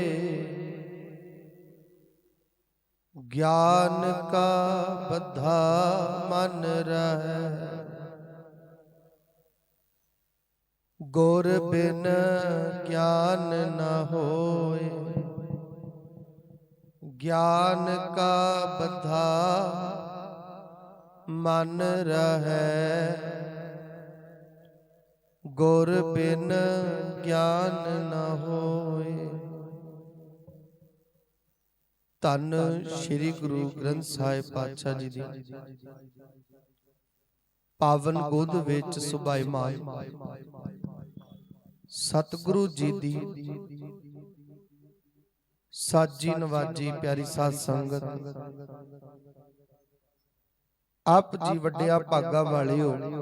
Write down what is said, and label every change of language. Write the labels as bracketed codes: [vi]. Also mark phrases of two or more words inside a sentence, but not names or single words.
[bra] ज्ञान का बद्धा मन रहै, गुर बिन ज्ञान न होए। ज्ञान का बद्धा मन रहै, गुर बिन ज्ञान न होए। [pa] ਧੰਨ ਸ੍ਰੀ ਗੁਰੂ ਗ੍ਰੰਥ ਸਾਹਿਬ ਪਾਤਸ਼ਾਹ ਜੀ ਦੀ ਪਾਵਨ ਗੋਦ ਵਿਚ ਸੁਭਾਇਮਾਨ ਸਤਿਗੁਰੂ ਜੀ ਦੀ ਸਾਜੀ ਨਿਵਾਜੀ ਪਿਆਰੀ ਸਾਧ ਸੰਗਤ। ਆਪ ਜੀ ਵੱਡਿਆਂ ਭਾਗਾਂ ਵਾਲੇ ਹੋ।